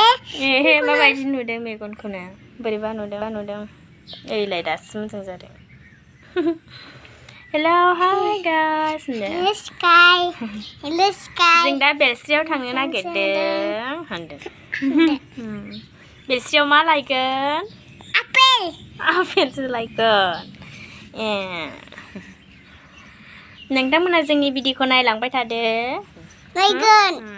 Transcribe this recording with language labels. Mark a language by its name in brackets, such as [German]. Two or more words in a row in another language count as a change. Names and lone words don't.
[Bodo] माबायदि नुदों मेगनखौनो बोरैबा नुदों ओइलाय दासो मोजां जादों [English] hello hi guys Hello sky. Hello sky. [Bodo] जों दा बेलस्रियाव थांनो नागिरदों होनदों बेलस्रियाव मा लायगोन Apple. आपेलसो लायगोन नोंथांमोना जोंनि भिडिअखौ नायलांबाय थादो Lagon.